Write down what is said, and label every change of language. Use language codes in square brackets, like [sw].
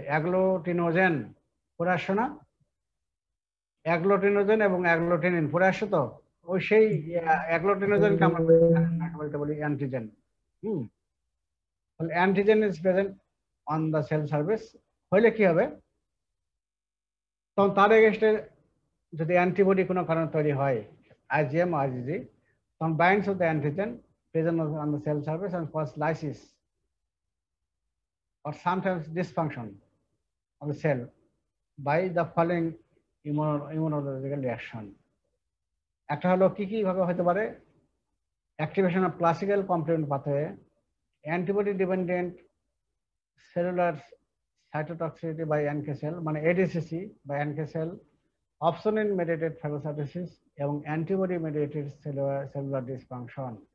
[bn] Agglutinogen পড়ে আসছো না? অ্যাগ্লুটিনোজেন এবং অ্যাগ্লুটিনিন পড়ে আসছো তো? ওই সেই অ্যাগ্লুটিনোজেনকে আমরা মাইক্রোবায়োলজিতে বলি অ্যান্টিজেন। [en] তাহলে antigen is present on the cell surface, [bn] হইলে কি হবে? তখন তার এগেইনস্টে যদি অ্যান্টিবডি কোনো কারণে তৈরি হয়, [en] IgM IgG, তখন binds with the antigen present on the cell surface and cause lysis or sometimes dysfunction of the cell by the following immunological reaction. [bn] একটা হলো কি কি ভাবে হতে পারে? [en] Activation of classical complement pathway, antibody dependent cellular cytotoxicity by NK cell মানে ADCC by NK cell, opsonin mediated phagocytosis এবং antibody mediated cellular dysfunction.